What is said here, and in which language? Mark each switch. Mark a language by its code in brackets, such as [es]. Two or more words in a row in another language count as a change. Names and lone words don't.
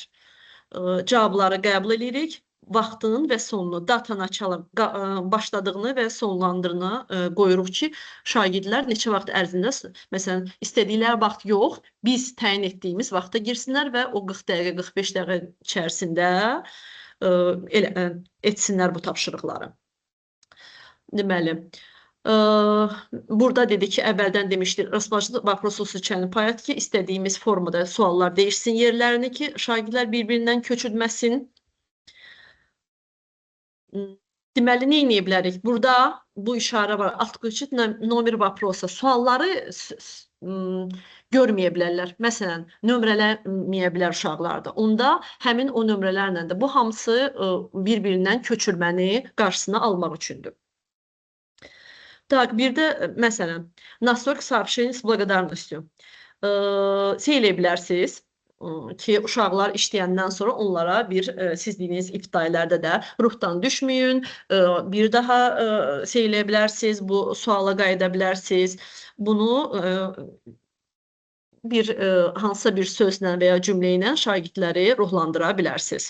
[az] Cavabları qəbul edirik. Vaxtının və sonunu, datanı açalım, başladığını və sonlandığını qoyuruq ki, şagirdlər neçə vaxt ərzində, məsələn, istədikləri vaxt yox, biz təyin etdiyimiz vaxta girsinlər və o 40 dəqiqə, 45 dəqiqə içərisində etsinlər bu tapşırıqları. Deməli, burada dedi ki, əvvəldən demişdik, rastlaşdı [ru] vопросы случайно порядке [az] ki, istədiyimiz formada suallar değişsin yerlərini ki, şagirdlər bir-birindən köçürməsin. Deməli, nə edə bilərik? Burada bu işarə var. [ru] Отключить номер вопроса. [az] Sualları görməyə bilərlər. Məsələn, nömrələməyə bilər uşaqlarda. Onda həmin o nömrələrlə də bu hamısı bir-birindən köçürməni qarşısına almaq üçündür. Tak, bir də məsələn, [ru] настройка сообщений с благодарностью. [az] Eləyə bilərsiniz ki, uşaqlar işləyəndən sonra onlara bir, siz dediyiniz ibtidailərdə də ruhdan düşməyin, bir daha eləyə bilərsiniz, bu suala qayıda bilərsiniz. Bunu bir hansısa bir sözlə və ya cümlə ilə şagirdləri ruhlandıra bilərsiniz.